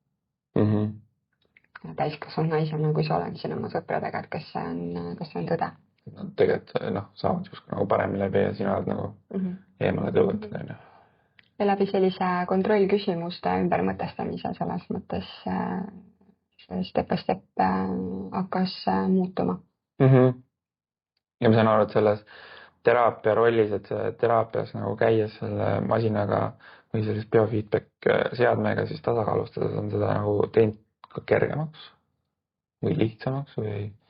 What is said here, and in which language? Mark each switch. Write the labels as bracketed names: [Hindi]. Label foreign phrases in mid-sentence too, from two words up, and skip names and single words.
[Estonian] Täiskasvanud naisena, kui sa olen siin oma sõpradega, et kas see on tõde. Tegelikult saavad justkui nagu paremini läbi ja sina oled nagu eemale tõugatud, on ju. Ja läbi sellise kontrollküsimuste ümbermõtestamise selles mõttes [English] step by step [Estonian] hakkas muutuma. Ja ma saan aru, et selles teraapia rollis, et teraapias nagu käies selle masinaga või sellist biofeedback seadmega siis tasakaalustades on seda nagu teinud ka kergemaks või lihtsamaks või?